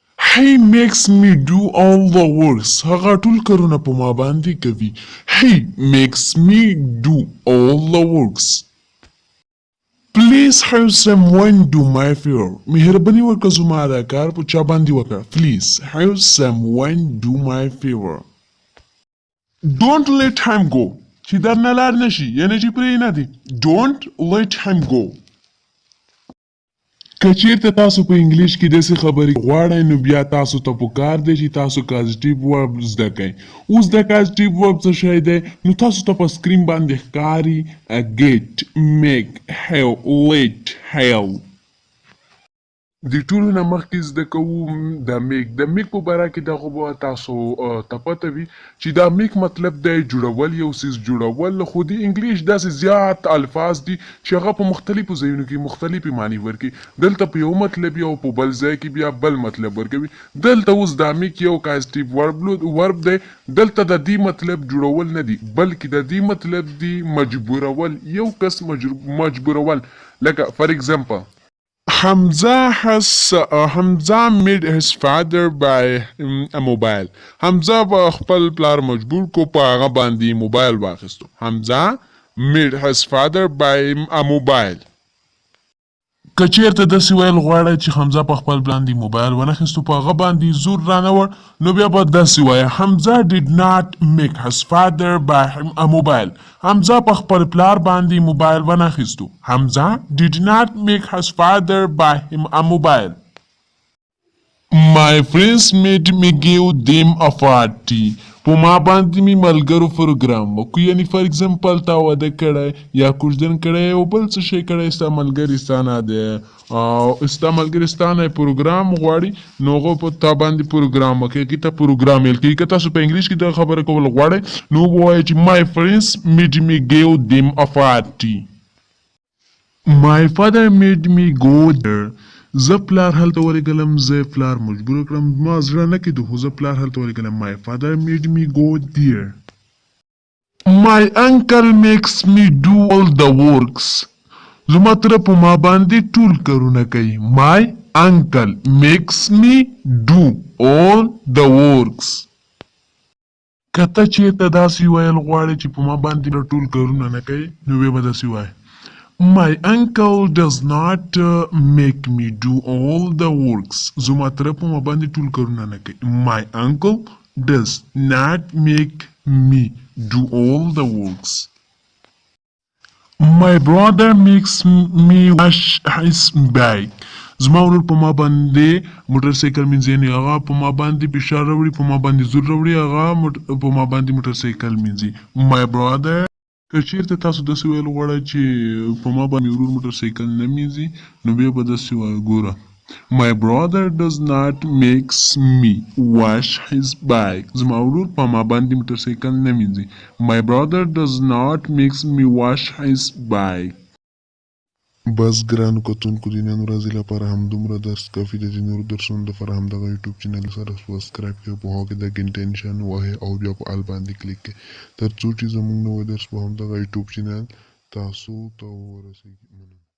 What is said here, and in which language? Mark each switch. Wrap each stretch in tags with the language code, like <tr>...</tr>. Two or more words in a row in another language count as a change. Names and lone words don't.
<en>He makes me do all the works.</en> <ps>هغه ټول کارونه په ما باندې کوي.</ps> <en>He makes me do all the works. Please have someone do my favor.</en> <ps>مهرباني وکړه زما دا کار په چا باندې وکړه.</ps> <en>Please have someone do my favor. Don't let him go.</en> <ps>چې در نه لاړ نشي یعنی چې پرې نه دی.</ps> <en>Don't let him go.</en> <ps>که چیرته تاسو په انګلیش کې داسې خبرې غواړئ نو بیا تاسو ته پکار دی چې تاسو</ps> <en>causative verb</en> <ps>زده کړئ. اوس د</ps> <en>causative verb</en> <ps>څه شی دی نو تاسو ته په سکرین باندې ښکاري</ps> <en>get, make, have, let, have.</en> <ps>د ټولو نه مخکې زده کوو د میک په باره کې دغه به تاسو ته پته وي چې دا میک مطلب دی جوړول یو څیز جوړول خو د انګلیش داسې زیات الفاظ دي چې هغه په مختلفو ځایونو کې مختلفې معنی ورکوي دلته په یو مطلب او په بل ځای کې بیا بل مطلب ورکوي دلته اوس دا میک یو کازټیو ورب دی دلته د دې مطلب جوړول نه دی بلکې د دې مطلب دی مجبورول یو کس مجبورول لکه</ps> <en>for example Hamza made his father buy a mobile.</en> <ps>Hamza خپل پلار مجبور کو په هغه باندې موبایل واخیستو.</ps> <en>Hamza made his father buy a mobile. که چیرته داسې ویل غواړئ چې حمزه په خپل باندې موبایل ونخیستو په هغه باندې زور رانوړ نو بیا به داسې وایه Hamza did not make his father buy him a mobile.</en> <ps>حمزه په خپل پلار باندې موبایل ونخیستو.</ps> <en>Hamza did not make his father buy him a mobile. My friends made me give them a party.</en> <ps>په ما باندې می ملګرو پروګرام وکړو یعنی</ps> <en>for example</en> <ps>تا واده کړی یا کوژدن کړی او بل څه شی کړی ستا ملګري ستانه دی ستا ملګري ستانه پروګرام غواړي نو هغه په تا باندې پروګرام وکړي کې ته پروګرام ویل کېږي که تاسو په انګلیش کې دا خبره کول غواړئ نو ووایئ چې</ps> <en>my friends made me give them a party. My father made me go there.</en> <ps>زه پلار هلته ورغلم زه پلار مجبور کړم ما زړه نه کېدو خو زه پلار هلته ورغلم.</ps> <en>My father made me go there. My uncle makes me do all the works.</en> <ps>زما تره په ما باندې ټول کارونه کوي.</ps> <en>My uncle makes me do all the works.</en> <ps>که ته چېرته داسې ویل غواړې چې په ما باندې ټول کارونه نه کوي نو بیا به داسې وایې</ps> <en>My uncle does not make me do all the works.</en> <ps>زما تره په ما باندې ټول کارونه نه کوي.</ps> <en>My uncle does not make me do all the works. My brother makes me wash his bike.</en> <ps>زما ورور په ما باندې موټر سایکل مینځي یعنی هغه په ما باندې فشار راوړي په ما باندې زور راوړي هغه په ما باندې موټر سایکل مینځي.</ps> <en>My brother</en> <ps>که چیرته تاسو داسې ویل غواړئ چې په ما باندې ورور موټر سایکل نه مینځي نو بیا به داسې وایه ګوره</ps> <en>My brother does not makes me wash his bike.</en> <ps>زما ورور په ما باندې موټر سایکل نه مینځي.</ps> <en>My brother does not makes me wash his bike.</en> <ps>بس ګرانو کتونکو د نن ورځې لپاره همدومره درس کافي دی د نورو درسونو لپاره همدغه</ps> <en>YouTube channel</en> <ps>سره سبسکرایب کړئ په هغه کې د ګنټۍ نښان ووهئ او بیا په آل باندې کلیک کړئ تر څو چې زموږ نوی درس په همدغه</ps> <en>YouTube channel</en> <ps>تاسو ته ورسیږي.</ps>